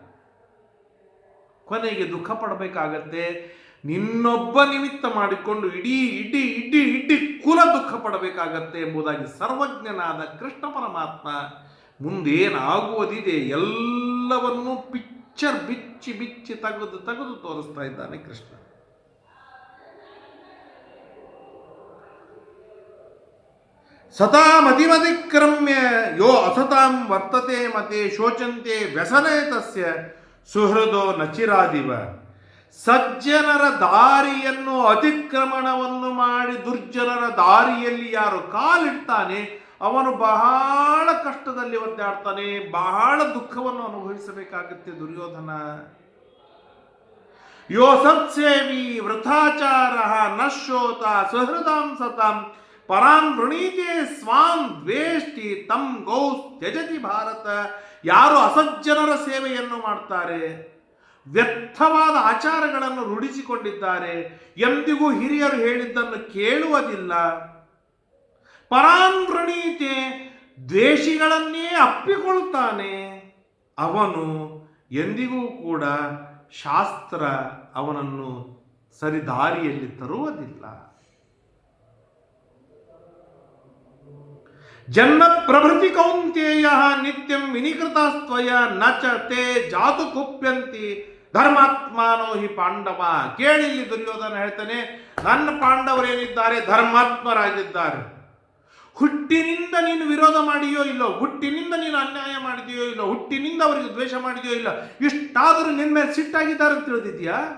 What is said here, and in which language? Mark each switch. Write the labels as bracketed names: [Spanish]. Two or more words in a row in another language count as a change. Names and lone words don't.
[Kannada] ಕೊನೆಗೆ ದುಃಖ ಪಡಬೇಕಾಗತ್ತೆ. ನಿನ್ನೊಬ್ಬ ನಿಮಿತ್ತ ಮಾಡಿಕೊಂಡು ಇಡೀ ಇಡೀ ಇಡೀ ಇಡೀ ಕುಲ ದುಃಖ ಪಡಬೇಕಾಗತ್ತೆ ಎಂಬುದಾಗಿ ಸರ್ವಜ್ಞನಾದ ಕೃಷ್ಣ ಪರಮಾತ್ಮ ಮುಂದೇನಾಗುವುದಿದೆ ಎಲ್ಲವನ್ನೂ ಪಿಕ್ಚರ್ ಬಿಚ್ಚಿ ಬಿಚ್ಚಿ ತೆಗೆದು ತೆಗೆದು ತೋರಿಸ್ತಾ ಇದ್ದಾನೆ ಕೃಷ್ಣ. [Sanskrit] ಸತಾಂ ಅತಿಮತಿಕ್ರಮ್ಯ ಯೋ ಅಸತಾಂ ವರ್ತತೆ ಮತೆ ಶೋಚಂತೆ ವ್ಯಸನೆ ತಸ್ಯ ಸುಹೃದೋ ನಚಿರಾದಿವ. [Kannada] ಸಜ್ಜನರ ದಾರಿಯನ್ನು ಅತಿಕ್ರಮಣವನ್ನು ಮಾಡಿ ದುರ್ಜನರ ದಾರಿಯಲ್ಲಿ ಯಾರು ಕಾಲಿಡ್ತಾನೆ ಅವನು ಬಹಳ ಕಷ್ಟದಲ್ಲಿ ಒದ್ದಾಡ್ತಾನೆ, ಬಹಳ ದುಃಖವನ್ನು ಅನುಭವಿಸಬೇಕಾಗುತ್ತೆ ದುರ್ಯೋಧನ. [Sanskrit] ಯೋ ಸತ್ಸೇವಿ ವೃಥಾಚಾರ ನಶ್ಯೋತ ಸುಹೃದಾಂ ಸತಾಂ ಪರಾನ್ ವೃಣೀತೆ ಸ್ವಾಂ ದ್ವೇಷ್ಟಿ ತಂ ಗೌ ತ್ಯಜತಿ ಭಾರತ. [Kannada] ಯಾರು ಅಸಜ್ಜನರ ಸೇವೆಯನ್ನು ಮಾಡ್ತಾರೆ, ವ್ಯರ್ಥವಾದ ಆಚಾರಗಳನ್ನು ರೂಢಿಸಿಕೊಂಡಿದ್ದಾರೆ, ಎಂದಿಗೂ ಹಿರಿಯರು ಹೇಳಿದ್ದನ್ನು ಕೇಳುವುದಿಲ್ಲ, [Sanskrit] ಪರಾನ್ ವೃಣೀತೆ [Kannada] ದ್ವೇಷಿಗಳನ್ನೇ ಅಪ್ಪಿಕೊಳ್ತಾನೆ, ಅವನು ಎಂದಿಗೂ ಕೂಡ ಶಾಸ್ತ್ರ ಅವನನ್ನು ಸರಿದಾರಿಯಲ್ಲಿ ತರುವುದಿಲ್ಲ. [Sanskrit] ಜನ್ಮ ಪ್ರಭೃತಿ ಕೌಂತೇಯ ನಿತ್ಯಂ ವಿನಿಕೃತಸ್ತ್ವಯ ನಚ ತೇ ಜಾತು ಕುಪ್ಯಂತಿ ಧರ್ಮಾತ್ಮಾನೋ ಹಿ ಪಾಂಡವ. [Kannada] ಕೇಳಿಲ್ಲಿ ದುರ್ಯೋಧನ ಹೇಳ್ತಾನೆ, ನನ್ನ ಪಾಂಡವರೇನಿದ್ದಾರೆ ಧರ್ಮಾತ್ಮರಾಗಿದ್ದಾರೆ. ಹುಟ್ಟಿನಿಂದ ನೀನು ವಿರೋಧ ಮಾಡಿಯೋ ಇಲ್ಲೋ, ಹುಟ್ಟಿನಿಂದ ನೀನು ಅನ್ಯಾಯ ಮಾಡಿದೆಯೋ ಇಲ್ಲೋ, ಹುಟ್ಟಿನಿಂದ ಅವರಿಗೆ ದ್ವೇಷ ಮಾಡಿದೆಯೋ ಇಲ್ಲ, ಇಷ್ಟಾದರೂ ನಿನ್ನ ಮೇಲೆ ಸಿಟ್ಟಾಗಿದ್ದಾರೆ ಅಂತ ತಿಳಿದಿದ್ಯಾ?